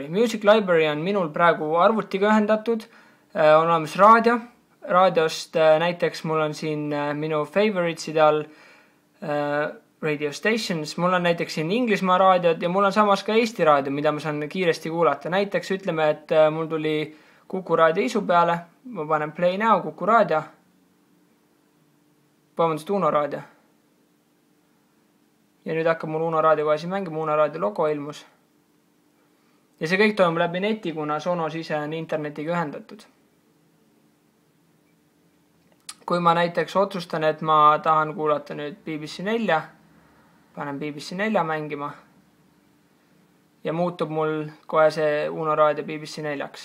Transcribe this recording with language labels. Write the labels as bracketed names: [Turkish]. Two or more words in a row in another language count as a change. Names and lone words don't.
[English] Music Library [Estonian] on minul praegu arvutiga ühendatud. On olemas raadio. Raadiost näiteks mul on siin minu favoriteside all [English] radio stations. [Estonian] Mul on näiteks siin Inglismaa raadiod ja mul on samas ka Eesti raadio, mida ma saan kiiresti kuulata. Näiteks ütleme, et mul tuli Kuku raadio isu peale. Ma panen [English] play now, [Estonian] Kuku raadio. Vabandust, Uno raadio. Ja nüüd hakkab mul Uno raadio kohe siin mängima, Uno raadio logo ilmus. Ja see kõik toimub läbi neti, kuna Sonos ise on internetiga ühendatud. Kui ma näiteks otsustan, et ma tahan kuulata nüüd BBC 4, panen BBC 4 mängima ja muutub mul kohe see Uno raadio BBC 4-ks.